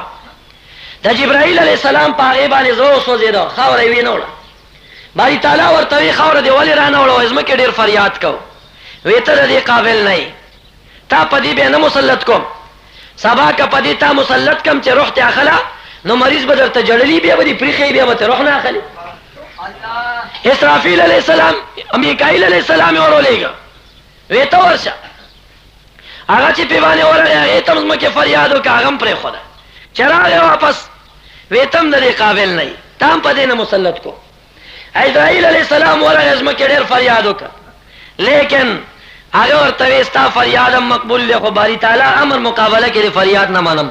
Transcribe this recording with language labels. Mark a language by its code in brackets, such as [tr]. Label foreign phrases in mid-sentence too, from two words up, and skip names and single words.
[ps] د جبرائیل [ar] علیہ السلام [ps] په هغې باندې زړه وسوځېده، خاوره یې وینوړه. باری تعالی ورته وی خاوره دې ولې رانوړه؟ ځمکې ډېر فریاد کو، وی ته د دې قابل نه یې، تا په دې بیا نه مسلط کوم، سبا که په دې تا مسلط کم چې روح ته اخله نو مریض به درته جړلي، بیا به دې پریښی، بیا به ته روح نه اخلي. اسرافیل [ar] علیہ السلام [ps] میکائیل [ar] علیہ السلام [ps] یې ورولېږه، وی ته ورشه. هغه چې پې باندې ورغی هغې ته هم ځمکې فریاد وکړه، هغه هم پرېښوده. چې راغی واپس وی ته هم د دې قابل نه یې، تا هم په دې نه مسلط کو. عزرائیل [ar] علیہ السلام [ps] ورغی ځمکې ډېر فریاد وکړه، لیکن هغه ورته وی ستا فریاد هم مقبول دی، خو باری تعالی امر مقابله کې د فریاد نه منم.